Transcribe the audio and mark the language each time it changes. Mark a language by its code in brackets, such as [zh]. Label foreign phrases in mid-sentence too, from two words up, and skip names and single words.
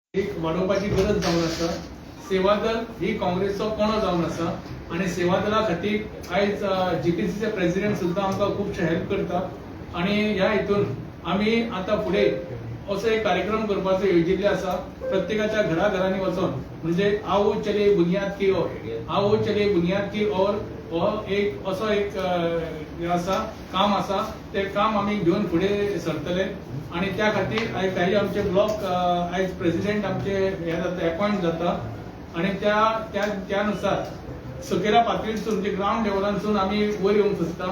[kok] एक वाडोवपाची गरज जावन आसा। सेवा दल ही काँग्रेसचो कोणो जावन आसा आणि सेवा दला खातीर आयज जीपीसीचे प्रेसिडेंट सुद्दां आमकां खूबशे हेल्प करता आणि ह्या हितून आमी आतां फुडें असो एक कार्यक्रम करपाचो येवजिल्ले आसा। प्रत्येकाच्या घराघरांनी वचून म्हणजे [hi] आओ चले बुनियाद की ओर, आओ चले बुनियाद की ओर [kok] हो एक असो एक आसा काम आसा। ते काम आमी घेवन फुडें सरतले आणि त्या खातीर काही आमचे ब्लॉक आयज प्रेसिडेंट आमचे हे जाता अपॉइंट जाता आणि त्यानुसार सकयल्या पातळीसून म्हणजे ग्राउंड लेवलांसून आमी वयर येवंक सोदता।